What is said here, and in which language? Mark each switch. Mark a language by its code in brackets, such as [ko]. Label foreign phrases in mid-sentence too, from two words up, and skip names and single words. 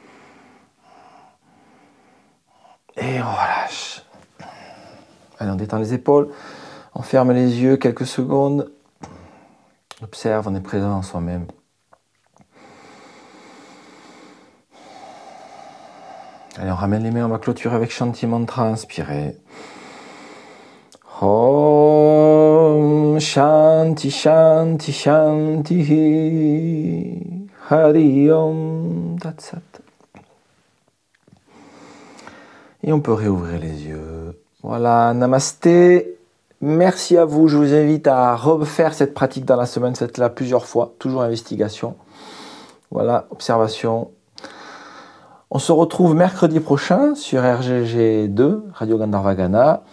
[fr] Et on relâche. Allez, on détend les épaules. On ferme les yeux quelques secondes. On observe, on est présent en soi-même. Allez, on ramène les mains, on va clôturer avec [sa] शान्ति मन्त्र, [fr] inspirez. [sa] ॐ शान्ति शान्ति शान्ति हरि ॐ तत् सत्. [fr] Et on peut réouvrir les yeux. Voilà, namasté. Merci à vous. Je vous invite à refaire cette pratique dans la semaine, faites-la plusieurs fois, toujours investigation. Voilà, observation. On se retrouve mercredi prochain sur RGG2, Radio Gandharva Gana.